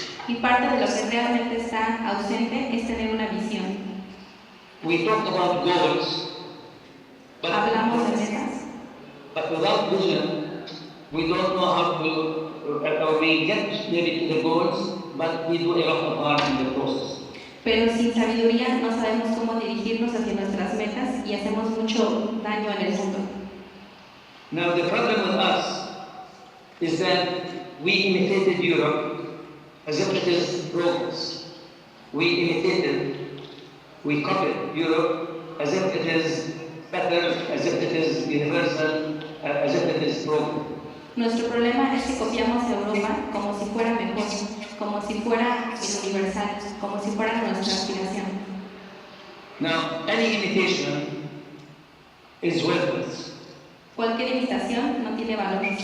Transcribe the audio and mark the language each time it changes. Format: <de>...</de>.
<es>Y parte de lo que realmente está ausente es tener una visión.</es> <en>We talked about goals,</en> <es>Hablamos de metas,</es> <en>but without vision, we don't know how to, or we get maybe to the goals, but we do a lot of harm in the process.</en> <es>Pero sin sabiduría no sabemos cómo dirigirnos hacia nuestras metas y hacemos mucho daño en el mundo.</es> <en>Now the problem with us is that we imitated Europe as if it is progress. We copied Europe as if it is better, as if it is universal, as if it is progress.</en> <es>Nuestro problema es que copiamos a Europa como si fuera mejor, como si fuera el universal, como si fuera nuestra aspiración.</es> <en>Now, any imitation is worthless.</en> <es>Cualquier imitación no tiene valor.</es>